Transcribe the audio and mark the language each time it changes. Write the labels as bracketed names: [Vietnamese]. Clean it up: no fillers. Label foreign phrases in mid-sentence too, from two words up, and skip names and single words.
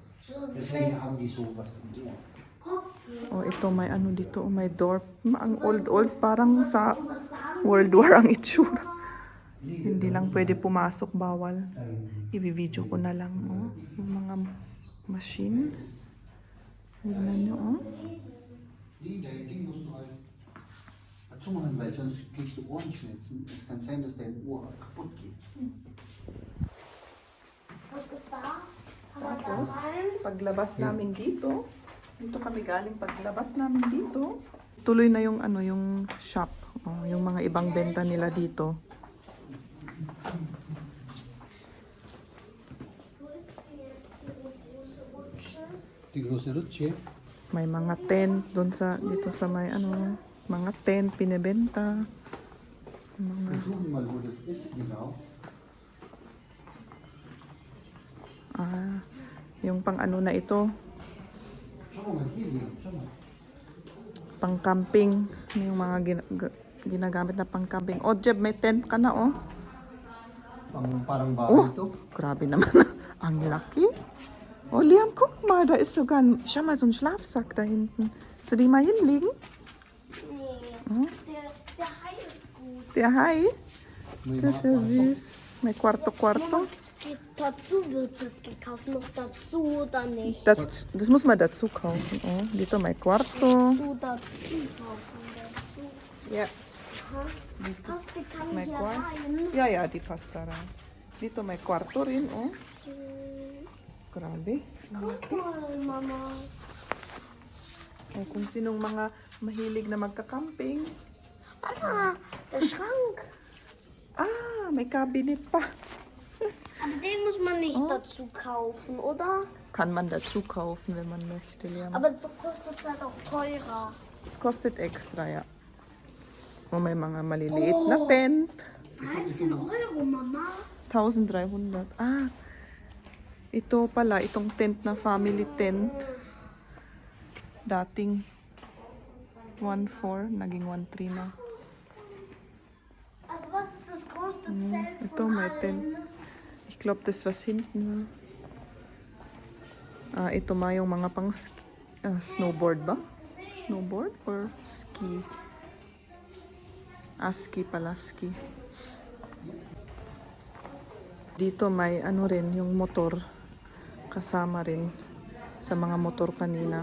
[Filipino] Ito may ano dito, may door. Ang old parang sa World War ang itsura. Hindi lang pwede pumasok, bawal. I-video ko na lang, yung mga machine. Tignan nyo, [German] Zumachen, weil sonst kriegst du Ohrenschmerzen. Es kann sein, dass dein Ohr kaputt geht. Was ist da? [Filipino] Tapos, paglabas namin dito kami galing paglabas namin dito. Tuloy na yung yung shop. Yung mga ibang benta nila dito. [German] Die große Rutsche. [Filipino] May mga tent doon dito sa may mga tent pinebenta. [German] Versuchen mal, wo das ist, genau. [Filipino] Yung pang na ito, [German] Schau mal, hier liegen, schau mal. [Filipino] pang camping. Yung mga ginagamit na pang camping. Jeb, may tent ka na, Parang bahay ito. Grabe naman. Ang laki. Liam, [German] guck mal, da ist sogar schau mal, so ein Schlafsack da hinten. Willst du die mal hinlegen? Nee. Der Hai ist gut. Der Hai? Das ist ja süß. [Filipino] May kwarto-kwarto. [German] Dazu wird das gekauft. Noch dazu oder nicht? Das muss man dazu kaufen. [Filipino] Dito may kwarto. [German] Dazu kaufen. Dazu. Ja. Plastik kann [Filipino] May [German] hier [Filipino] kwarto. [German] rein. Yeah, di pasta rein. [Filipino] Dito may kwarto rin, oh. Grabe. [German] Guck mal, Mama. [Filipino] Oh, kung sinong mga mahilig na magka-camping. [German] Mama, der Schrank. [Filipino] Ah, may cabinet pa. [German] Aber den muss man nicht dazu kaufen, oder? Kann man dazu kaufen, wenn man möchte, Liam. Aber so kostet es halt auch teurer. Es kostet extra, ja. [Filipino] Oh, may mga maliliit na tent. [German] 13 Euro, Mama. [Filipino] 1,300. Ah, ito pala, itong tent na family tent. Dating 1,400, naging 1,300 na. [German] Also was ist das größte Zelt [Filipino] Ito, [German] von [Filipino] may tent. [German] allen? Ich glaube, das was hinten war. [Filipino] Ah, ito ma yung mga pang snowboard ba? [English] Snowboard or ski? [Filipino] Ah, ski pala, ski. Dito may ano rin, yung motor. Kasama rin sa mga motor kanina.